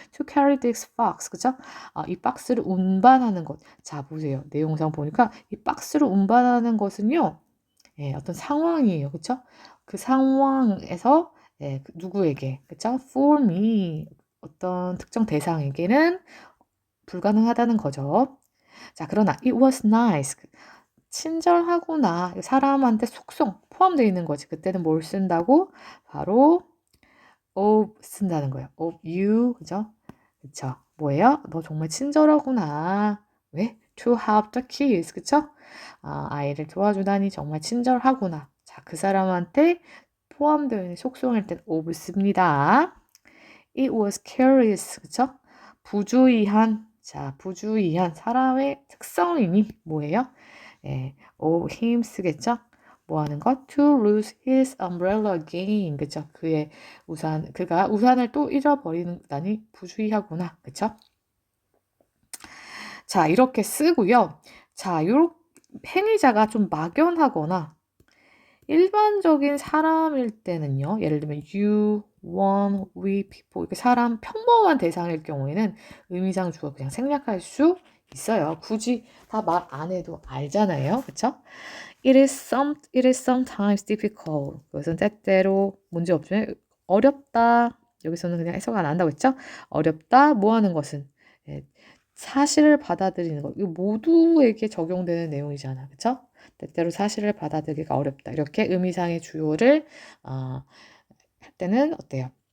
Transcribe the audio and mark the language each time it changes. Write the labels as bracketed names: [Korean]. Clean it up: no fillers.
[English] To carry this box. [Korean] 그쵸? 이 박스를 운반하는 것. 자, 보세요. 내용상 보니까 이 박스를 운반하는 것은요. 예, 어떤 상황이에요. 그쵸? 그 상황에서 예, 누구에게. 그쵸? [English] For me. [Korean] 어떤 특정 대상에게는 불가능하다는 거죠. 자, 그러나 [English] it was nice. [Korean] 친절하구나. 사람한테 속성 포함되어 있는 거지. 그때는 뭘 쓴다고? 바로 of 쓴다는 거예요. [English] of you. [Korean] 그죠? 그쵸? 뭐예요? 너 정말 친절하구나. 왜? [English] To help the kids. [Korean] 그쵸? 아이를 도와주다니 정말 친절하구나. 자, 그 사람한테 포함되어 있는 속성일 땐 of 씁니다. [English] It was curious. [Korean] 그쵸? 부주의한. 자, 부주의한 사람의 특성이니 뭐예요? 예, of him 쓰겠죠? 뭐 하는 것? [English] To lose his umbrella again. [Korean] 그쵸? 그가 우산을 또 잃어버리다니 부주의하구나. 그쵸? 자, 이렇게 쓰고요. 자, 요렇게 행위자가 좀 막연하거나 일반적인 사람일 때는요. 예를 들면 you, one, we, people 이렇게 사람 평범한 대상일 경우에는 의미상 주어 그냥 생략할 수 있어요. 굳이 다 말 안 해도 알잖아요. 그쵸? [English] It is sometimes difficult. [Korean] 그것은 때때로 문제 없지만 어렵다. 여기서는 그냥 해석 안 한다고 했죠? 어렵다. 뭐 하는 것은 예, 사실을 받아들이는 것. 이거 모두에게 적용되는 내용이잖아. 그쵸? 때때로 사실을 받아들이기가 어렵다. 이렇게 의미상의 주어를 할 때는 어때요?